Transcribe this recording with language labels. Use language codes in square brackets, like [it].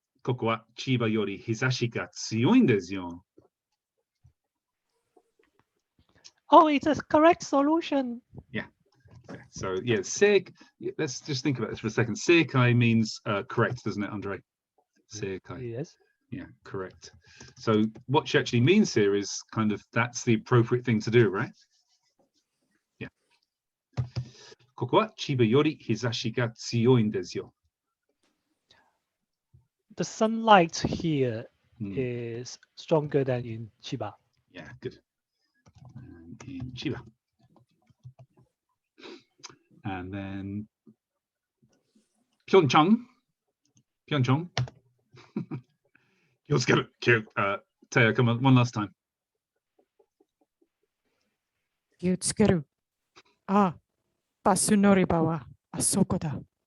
[ja] ここは千葉より日差しが強いんですよ。 [en] Oh, it's a correct solution. Yeah. So yeah, let's just think about this for a second. Seikai means correct, doesn't it, Andre? [ja] Seikai. [en] Yes. Yeah, correct. So what she actually means here is kind of that's the appropriate thing to do, right? Yeah. [ja] ここは千葉より日差しが強いんですよ。 [en] The sunlight here is stronger than in Chiba. Yeah, good. In Chiba. And then Pyeongchang. Pyeongchang. Let's get it. Cute. Taya, come on, one last time. [ja] 気をつける。あ、バス乗り場はあそこだ。